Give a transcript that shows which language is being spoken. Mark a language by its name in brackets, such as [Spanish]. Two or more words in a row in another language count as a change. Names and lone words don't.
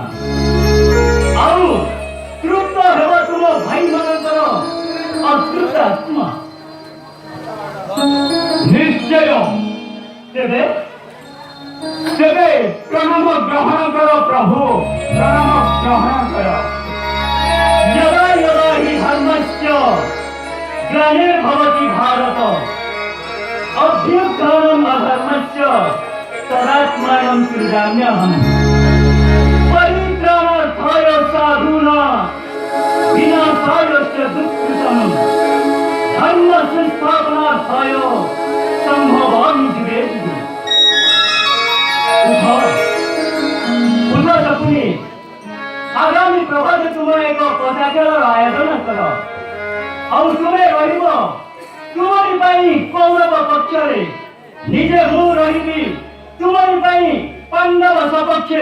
[Odia] ଆଉ ତୃପ୍ତ ହେବ ତୁମ ଭାଇମାନଙ୍କର ଅତୃପ୍ତ ଆତ୍ମା। ନିଶ୍ଚୟ ତେବେ ପ୍ରଣବ ଗ୍ରହଣ କର ପ୍ରଭୁ, ପ୍ରଣବ ଗ୍ରହଣ କର। [Sanskrit] यदा यदा हि धर्मस्य ग्लानिर्भवति भारत अभ्युत्थानम् अधर्मस्य तदात्मानं सृजाम्यहम्। परित्राणार्थाय साधूनां विनाशाय च दुष्कृतं धर्म संस्थापनार्थाय सम्भवामि युगे युगे। [Odia] ଉଠ ସକୁନି, ଆଗାମୀ ପ୍ରଭାତେ ତୁମ ଏକ ପଶା ଖେଳର ଆୟୋଜନ କର। ଆଉ ତୁମେ ରହିବ ତୁମରି ପାଇଁ କୌରବ ପକ୍ଷରେ, ନିଜେ ମୁଁ ରହିବି ତୁମରି ପାଇଁ ପାଣ୍ଡବ ସପକ୍ଷେ।